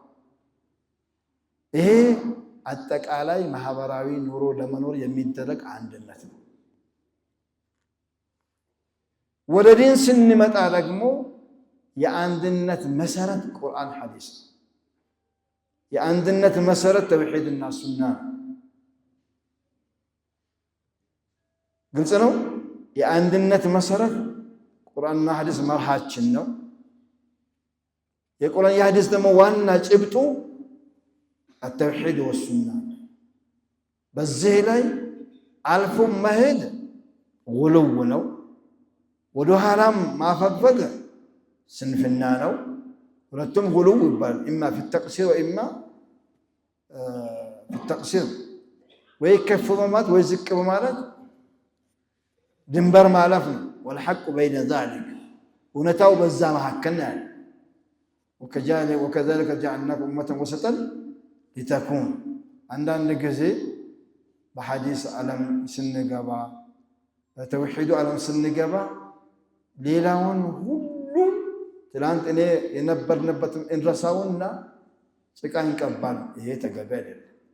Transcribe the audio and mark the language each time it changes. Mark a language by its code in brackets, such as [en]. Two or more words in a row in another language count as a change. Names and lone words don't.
[am] ይሄ አጠቃላይ ማህበራዊ ኑሮ ለመኖር የሚደረግ አንድነት ነው። ወደ ዲን ስንመጣ ደግሞ የአንድነት መሰረት ቁርአን ሐዲስ፣ የአንድነት መሰረት ተውሂድና ሱና። ግልጽ ነው። የአንድነት መሰረት ቁርአንና ሐዲስ መርሃችን ነው። የቁርአን የሐዲስ ደግሞ ዋና ጭብጡ [ar] التوحيد والسنة። [am] በዚህ ላይ አልፎ መሄድ ጉልው ነው። ወደ ኋላም ማፈግፈግ ስንፍና ነው። ሁለቱም ጉልው ይባላል። [ar] إما في التقصير وإما في التقصير። [am] ወይ ከፍ በማለት ወይ ዝቅ በማለት ድንበር ማለፍ ነው። [ar] والحق بين ذلك [am] እውነታው በዛ መካከል ነው። [ar] وكذلك جعلناكم أمة وسطا [am] ሊተኩን። አንዳንድ ጊዜ በሐዲስ ዓለም ስንገባ በተውሂዱ ዓለም ስንገባ ሌላውን ሁሉ ትላንት እኔ የነበርንበትን እንረሳውና ጭቃ እንቀባል። ይሄ ተገቢ አይደለም።